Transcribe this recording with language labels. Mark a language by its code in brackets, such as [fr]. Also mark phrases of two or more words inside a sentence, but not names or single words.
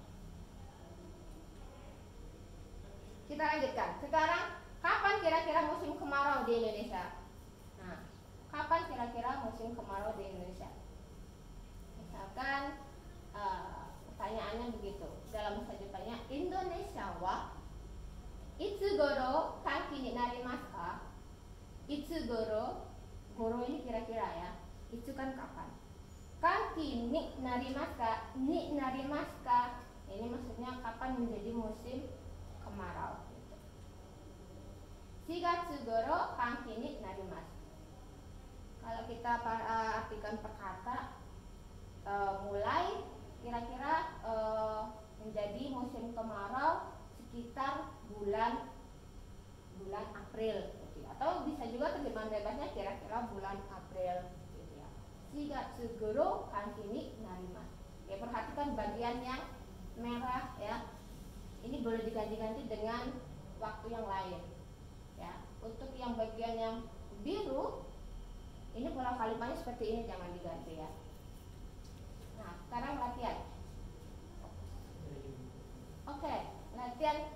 [id] Kita lanjutkan. Sekarang, kapan kira-kira musim kemarau di Indonesia? Nah, kapan kira-kira musim kemarau di Indonesia? Misalkan pertanyaannya begitu. Dalam bahasa Jepangnya [ja] インドネシアはいつごろ乾季になりますか? [id] Itsugoro, goro ini kira-kira ya. Itu kan kapan? [ja] 乾季になりますか? になりますか? [id] Ini maksudnya kapan menjadi musim kemarau. [ja] 四月ごろ乾季になります. [id] Kalau kita artikan per kata, mulai kira-kira menjadi musim kemarau sekitar bulan April gitu. Atau bisa juga terjemahan bebasnya kira-kira bulan April gitu ya. [ja] 四月ごろ乾季になります. [id] Oke, perhatikan bagian yang merah ya. Ini boleh diganti-ganti dengan waktu yang lain ya. Untuk yang bagian yang biru, ini pola kalimatnya seperti ini, jangan diganti ya. Nah, sekarang latihan. Oke, latihan.